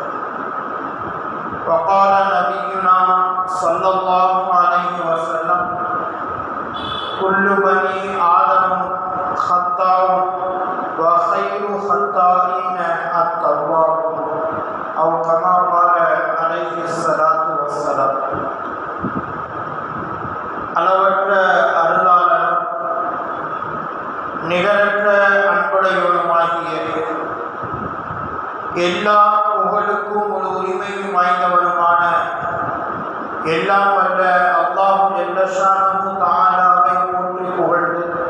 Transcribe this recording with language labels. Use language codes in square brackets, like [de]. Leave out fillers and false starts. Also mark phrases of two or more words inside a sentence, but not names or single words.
[ar] وقال نبينا صلى الله عليه وسلم: كل بني آدم خطاء وخير خطائين التوابون، أو كما قال عليه الصلاة والسلام. [ta] அளவற்ற அருளாளனும் நிகரற்ற அன்புடையவனுமாகிய எல்லா புகழுக்கும் ஒரு உரிமையும் வாய்ந்தவனுமான எல்லாம் வல்ல அல்லாஹ் [ar] جل شأنه تعالى [ta] போற்றி புகழ்ந்து